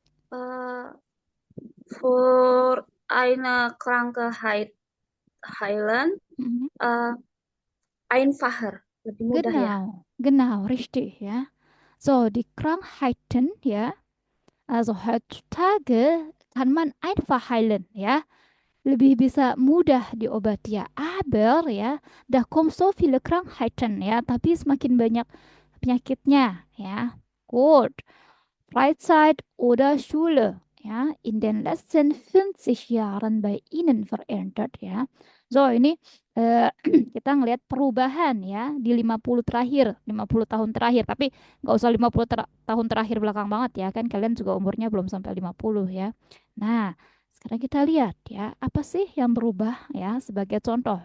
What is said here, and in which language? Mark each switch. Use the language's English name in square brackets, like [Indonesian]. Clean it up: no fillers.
[German] Äh, für eine Krankheit heilen mhm. einfacher, [Indonesian] lebih mudah ya. [German] Genau, richtig ya. So, die Krankheiten ja, also heutzutage kann man einfach heilen ya. [Indonesian] Lebih bisa mudah diobati ya. [German] Aber ya, da kommen so viele Krankheiten ya, [Indonesian] tapi semakin banyak penyakitnya ya. [German] Gut. Freizeit oder Schule, ja, in den letzten 50 Jahren bei Ihnen verändert, ya. [Indonesian] So, ini kita ngelihat perubahan ya di 50 terakhir, 50 tahun terakhir. Tapi nggak usah 50 tahun terakhir belakang banget ya, kan kalian juga umurnya belum sampai 50 ya. Nah, sekarang kita lihat ya, apa sih yang berubah ya sebagai contoh.